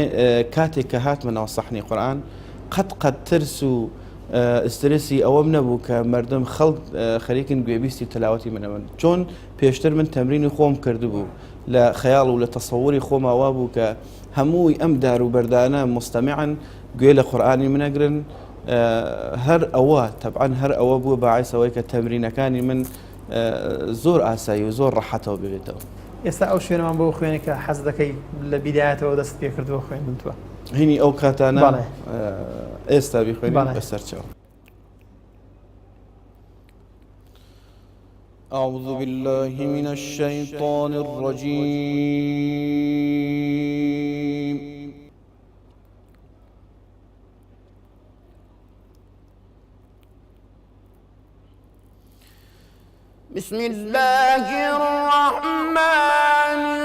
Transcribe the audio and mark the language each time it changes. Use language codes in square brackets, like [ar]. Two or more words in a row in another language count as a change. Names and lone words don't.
[ckb] کاتێک کە هاتمەوە سەحنی قورئان قەت ترس و ئسترسی ئەوەم نەبوو کە مردم خەڵک خەریکن گوێبیستی تەلاوەتی منە من چۆن پێشتر من تەمرینی خۆم کردبوو لە خەیاڵ و لە تەسەووری خۆماوا بوو کە هەمووی ئەم دار و بەردانە مستەمیعن گوێ لە قورئانی منەگرن هەر ئەوە طبعا هەر ئەوە بووە باعیسەوەی کە تەمرینەکانی من زۆر ئاسایی و زۆر ڕەحەتەوە ببێتەوە ئێستا ئەو شوێنەمان بۆ خوێنی کە حەز دەکەی لە بیدایەتەوە دەست پێ کردووە خوێندنتوە هینی ئەو کاتانە ئێستا بیخوێنین بەسەرچاو [ar] أعوذ بالله من الشيطان الرجيم بسم الله الرحمن